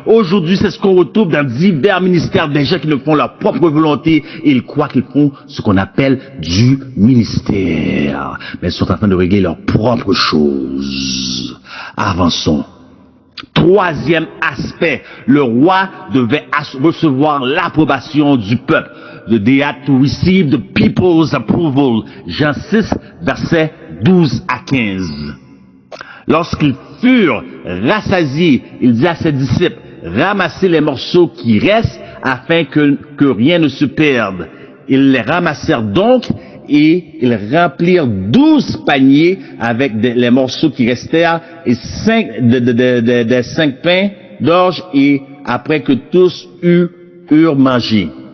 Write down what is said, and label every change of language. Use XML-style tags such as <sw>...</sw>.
<fr>Aujourd'hui, c'est ce qu'on retrouve dans divers ministères, des gens qui ne font leur propre volonté et ils croient qu'ils font ce qu'on appelle du ministère. Mais ils sont en train de régler leurs propres choses. Avançons. Troisième aspect, le roi devait recevoir l'approbation du peuple.</fr> <en>They had to receive the people's approval.</en> <fr>Jean 6, versets 12 à 15. Lorsqu'ils furent rassasiés, il dit à ses disciples, ramassez les morceaux qui restent afin que rien ne se perde. Ils les ramassèrent donc et ils remplirent 12 paniers avec les morceaux qui restèrent et 5 pains d'orge et après que tous eurent mangé.</fr>